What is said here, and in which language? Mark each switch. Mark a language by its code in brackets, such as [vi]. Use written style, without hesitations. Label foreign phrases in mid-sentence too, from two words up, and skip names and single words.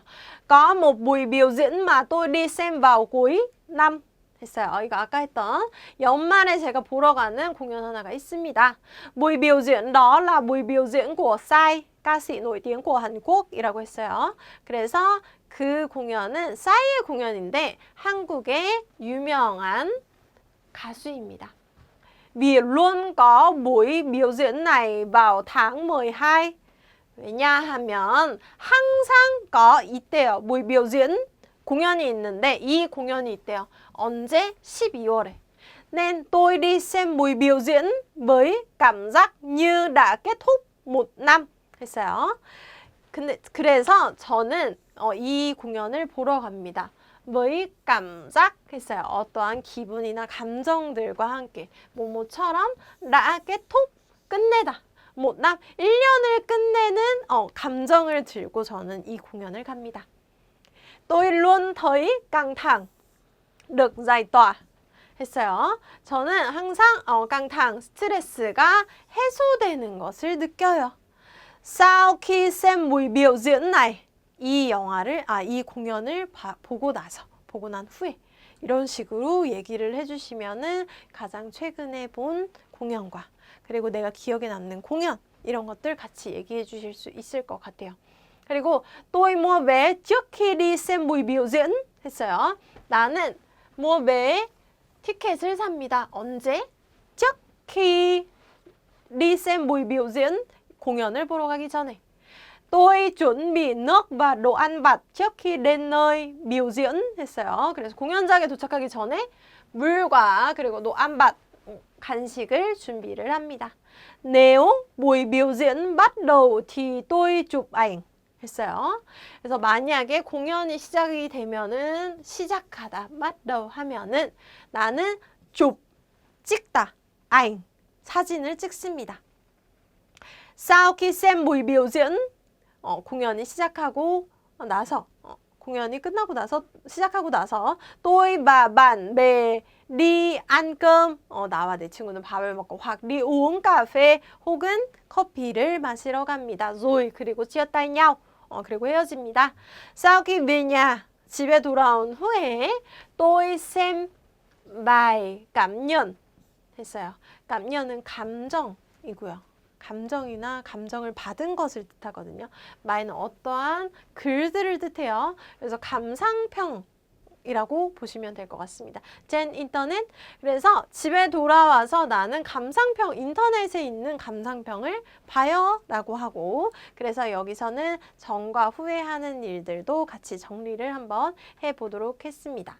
[vi] Có một buổi biểu diễn mà tôi đi xem vào cuối năm 했어요. [ko] 이거 아까 했던 연말에 제가 보러 가는 공연 하나가 있습니다. [vi] Buổi biểu diễn đó là buổi biểu diễn của Psy, ca sĩ nổi tiếng của Hàn Quốc [ko] 이라고 했어요. 그래서 그 공연은 싸이의 공연인데 한국의 유명한 가수입니다. [vi] Vì luôn có buổi biểu diễn này vào tháng 12. [ko] 왜냐하면 항상 có 있대요. [vi] buổi biểu diễn [ko] 공연이 있는데 이 공연이 있대요. 언제? 12월에. [vi] Nên tôi đi xem buổi biểu diễn với cảm giác như đã kết thúc một năm 했어요. [ko] 그래서 저는 이 공연을 보러 갑니다. [vi] với cảm giác [ko] 했어요. 어떠한 기분이나 감정들과 함께 뭐뭐처럼 [vi] đã kết thúc [ko] 끝내다. [vi] một năm [ko] 1년을 끝내는 감정을 들고 저는 이 공연을 갑니다. [vi] tôi luôn thấy căng thẳng được giải tỏa 했어요. [ko] 저는 항상 căng 스트레스가 해소되는 것을 느껴요. [vi] sau khi xem buổi biểu diễn này [ko] 이 공연을 보고 난 후에 이런 식으로 얘기를 해주시면은 가장 최근에 본 공연과 그리고 내가 기억에 남는 공연 이런 것들 같이 얘기해 주실 수 있을 것 같아요. [vi] 그리고 tôi mua vé trước khi đi xem buổi biểu diễn 했어요. [ko] 나는 [vi] mua vé [ko] 티켓을 삽니다. 언제? [vi] trước khi đi xem buổi biểu diễn [ko] 공연을 보러 가기 전에. [vi] tôi chuẩn bị nước và đồ ăn vặt trước khi đến nơi biểu diễn 했어요. [ko] 그래서 공연장에 도착하기 전에 물과 그리고 [vi] đồ ăn vặt [ko] 간식을 준비를 합니다. [vi] nếu buổi biểu diễn bắt đầu thì tôi chụp ảnh 했어요. [ko] 그래서 만약에 공연이 시작이 되면은 시작하다, [vi] bắt đầu [ko] 하면은 나는 chụp 찍다, ảnh 사진을 찍습니다. [vi] sau khi xem buổi biểu diễn [ko] 공연이 시작하고 나서 공연이 끝나고 나서 시작하고 나서 [vi] tôi và bạn bè đi ăn cơm [ko] 나와 내 친구는 밥을 먹고 [vi] hoặc đi uống cà phê [ko] 혹은 커피를 마시러 갑니다. [vi] rồi 그리고 chia tay nhau [ko] 그리고 헤어집니다. [vi] sau khi về nhà [ko] 집에 돌아온 후에 [vi] tôi xem bài cảm nhận 했어요. [ko] 감년은 감정이고요. 감정이나 감정을 받은 것을 뜻하거든요. 마이는 어떠한 글들을 뜻해요. 그래서 감상평이라고 보시면 될 것 같습니다. 젠 인터넷. 그래서 집에 돌아와서 나는 감상평, 인터넷에 있는 감상평을 봐요 라고 하고, 그래서 여기서는 전과 후에 하는 일들도 같이 정리를 한번 해보도록 했습니다.